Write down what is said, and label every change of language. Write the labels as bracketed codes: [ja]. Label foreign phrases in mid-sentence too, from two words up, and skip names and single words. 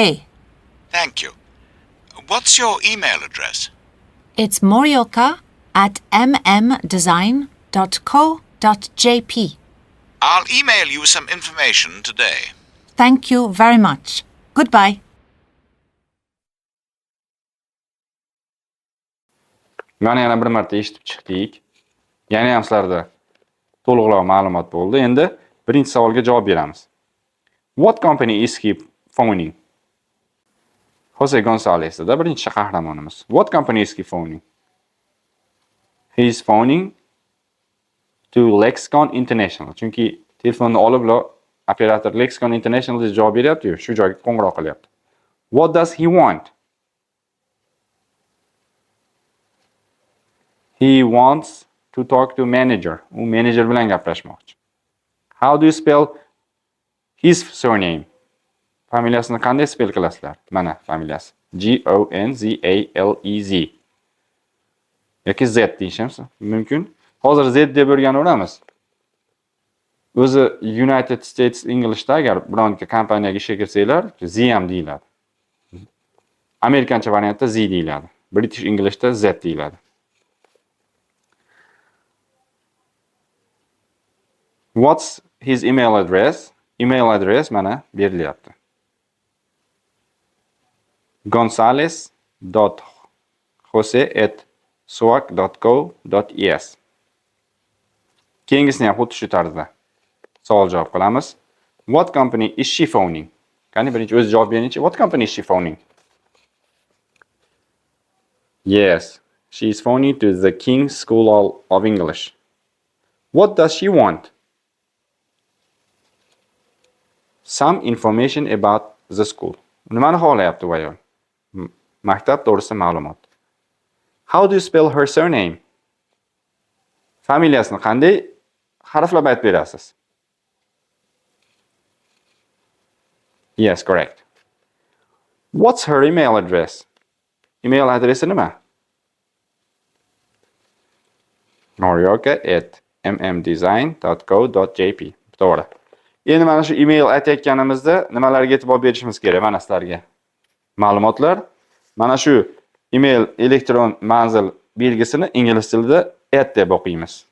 [en] Thank you. What's your email address? It's morioka@mmdesign.co.jp. I'll email you some information today. Thank you very much. Goodbye. [uz] Mana yana bir marta eshitib chiqdik. Yana ham sizlarda to'liqroq ma'lumot bo'ldi. Endi birinchi savolga javob beramiz. [en] What company is he phoning? [uz] Jose Gonzalez da birinchi qahramonimiz. [en] What company is he phoning? He is phoning to LaxCon International. [uz] Chunki telefonni olib operator LaxCon International deb javob beryapti-yu, shu joyga qo'ng'iroq qilyapti. [en] What does he want? He wants to talk to manager. [uz] U manager bilan gaplashmoqchi. [en] How do you spell his surname? [uz] Familiyasini qanday spell qilasizlar? Mana familiyasi. Gonzalez. Yoki Z deyishimiz mumkin. Hozir Z deb o'rganaveramiz. O'zi [en] United States Englishda [uz] agar bironta kompaniyaga ishga kirsanglar, Z ham deyiladi. Amerikancha variantda Z deyiladi. [en] British Englishda [uz] Z deyiladi. [en] What's his email address? Email address [uz] mana berilyapti. gonzales.jose@suac.co.es. Keyingisini ham xuddi shu tarzda savol javob qilamiz. [en] What company is she phoning? [uz] Qani birinchi o'zi javob beringchi. [en] What company is she phoning? Yes, she is phoning to the King's School of English. What does she want? Some information about the school. [uz] Nimani xohlayapti bu ayol? Maktab to'g'risida ma'lumot. [en] How do you spell her surname? [uz] Familiyasini qanday harflab aytib berasiz? [en] Yes, correct. What's her email address? [uz] Email adresi nima? noryoka@mmdesign.co.jp. To'g'ri. Endi mana shu email aytayotganimizda nimalarga e'tibor berishimiz kerak mana sizlarga? Ma'lumotlar. Mana shu email elektron manzil belgisini ingliz tilida deb o'qiymiz.